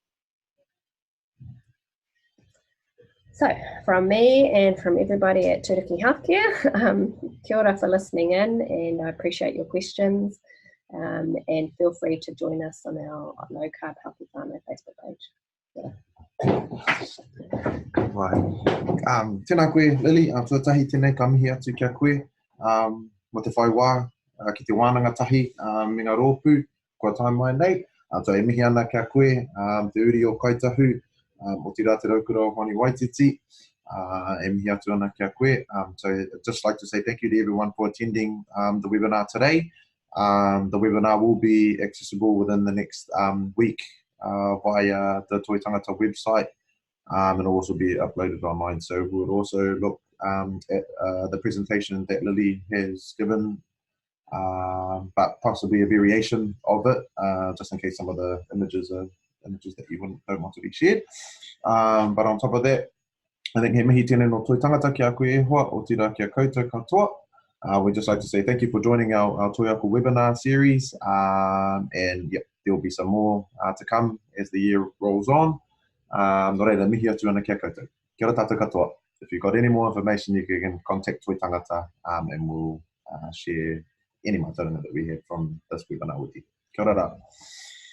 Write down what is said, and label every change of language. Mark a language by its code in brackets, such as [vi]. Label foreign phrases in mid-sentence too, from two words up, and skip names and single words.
[en] So from me and from everybody at Turuki Healthcare, [mi] kia ora [en] for listening in, and I appreciate your questions, and feel free to join us on our Low Carb Healthy Whānau Facebook page. Right. [mi] Tēnā koe, Lily, tuatahi tēnei ka mihi atu kia koe, mo te whai wā, ki te wānanga tahi, me ngā rōpū, kua tai mai nei, tā e mihi ana kia koe, te uri o kaitahu, o te rā te raukura o Honi Waititi, e mihi atu ana kia koe. [en] So I'd just like to say thank you to everyone for attending the webinar today. The webinar will be accessible within the next week via the Toi Tangata website, and it'll also be uploaded online. So we would also look at the presentation that Lily has given, but possibly a variation of it, just in case some of the images are images that you don't want to be shared. But on top of that, I think [mi] he mihi tēnei no toi tangata ki a koe e hoa, o tira ki a koutou katoa. [en] We'd just like to say thank you for joining our Toi Ako webinar series, and yep, there will be some more to come as the year rolls on. [mi] No reira, mihi atu ana kia koutou. Kia ora tātou katoa. [en] If you've got any more information, you can contact Toi Tangata, and we'll share any mataranga that we have from this webinar with you. [mi] Kia ora rā.